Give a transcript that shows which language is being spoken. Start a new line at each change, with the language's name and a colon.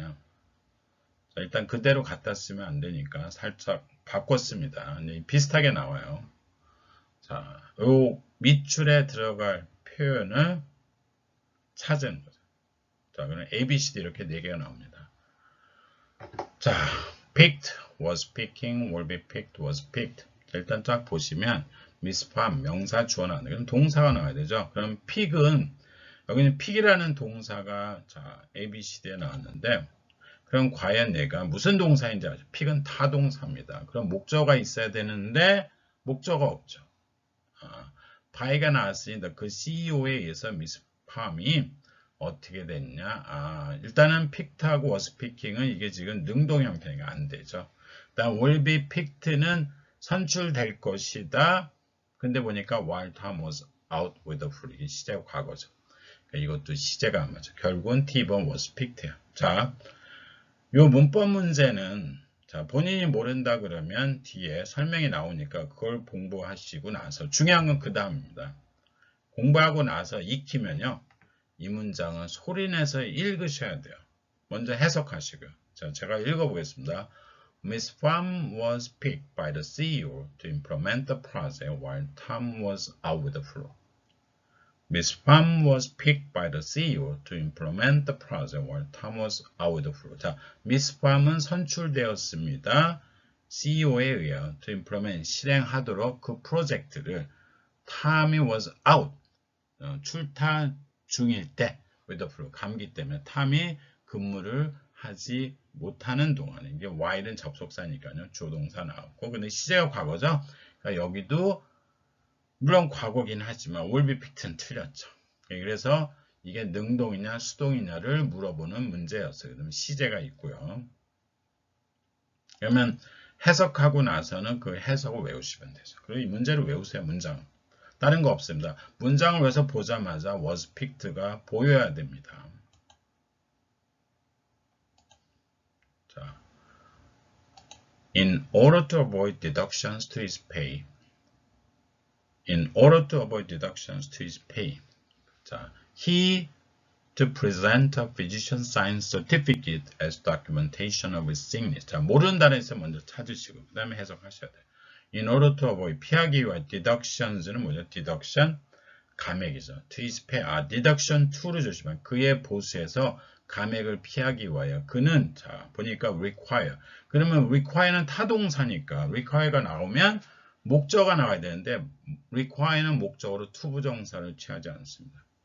Korean: 자, 일단 그대로 갖다 쓰면 안 되니까 살짝 바꿨습니다. 비슷하게 나와요. 자, 요 밑줄에 들어갈 표현을 찾은 거죠. 자, 그럼 A, B, C, D 이렇게 4개가 나옵니다.
English: 자, picked, was picking, will be picked, was picked.
Korean: 자, 일단 쫙 보시면 미스팜, 명사, 주어 나오는데 그럼 동사가 나와야 되죠. 그럼 pick은 여기는 pick이라는 동사가 자, A, B, C, D에 나왔는데 그럼 과연 내가 무슨 동사인지 아죠? pick은 타동사입니다. 그럼 목적어가 있어야 되는데 목적어가 없죠. by가 나왔으니 그 CEO에 의해서 미스팜이 어떻게 됐냐? 일단은 picked하고 was picking은 이게 지금 능동 형태가 안 되죠. 일단 will be picked는 선출될 것이다. 근데 보니까
English: while Tom was out with the flu.
Korean: 이게 시제 과거죠. 그러니까 이것도 시제가 안 맞죠. 결국은 T번 was picked예요. 자, 요 문법 문제는 자, 본인이 모른다 그러면 뒤에 설명이 나오니까 그걸 공부하시고 나서 중요한 건 그 다음입니다. 공부하고 나서 익히면요. 이 문장은 소리내서 읽으셔야 돼요. 먼저 해석하시고요. 자, 제가 읽어보겠습니다.
English: Miss Pham was picked by the CEO to implement the project while Tom was out with the flu. Miss Pham was picked by the CEO to implement the project while Tom was out with the flu.
Korean: 자, Miss Pham은 선출되었습니다. CEO에 의하여
English: to implement
Korean: 실행하도록 그 프로젝트를 Tom이
English: was out
Korean: 출타 중일 때
English: with the flu
Korean: 감기 때문에 탐이 근무를 하지 못하는 동안에 이게 while은 접속사니까요. 조동사 나왔고 근데 시제가 과거죠. 그러니까 여기도 물론 과거긴 하지만 will be picked는 틀렸죠. 그래서 이게 능동이냐 수동이냐를 물어보는 문제였어요. 그러면 시제가 있고요. 그러면 해석하고 나서는 그 해석을 외우시면 되죠. 그리고 이 문제를 외우세요. 문장. 다른 거 없습니다. 문장을 외워서 보자마자 was picked가 보여야 됩니다.
English: 자, In order to avoid deductions to his pay. In order to avoid deductions to his pay. 자, he to present a physician science certificate as documentation of his sickness.
Korean: 자, 모르는 단어에서 먼저 찾으시고 그 다음에 해석하셔야 돼요.
English: In order to avoid
Korean: 피하기 위한
English: deductions는 뭐죠?
Korean: deduction 감액이죠.
English: to his pay.
Korean: deduction to를 조심하면 그의 보수에서 감액을 피하기 위하여 그는 자 보니까 require. 그러면 require는 타동사니까 require가 나오면 목적어가 나와야 되는데 require는 목적어로 to 부정사를 취하지 않습니다.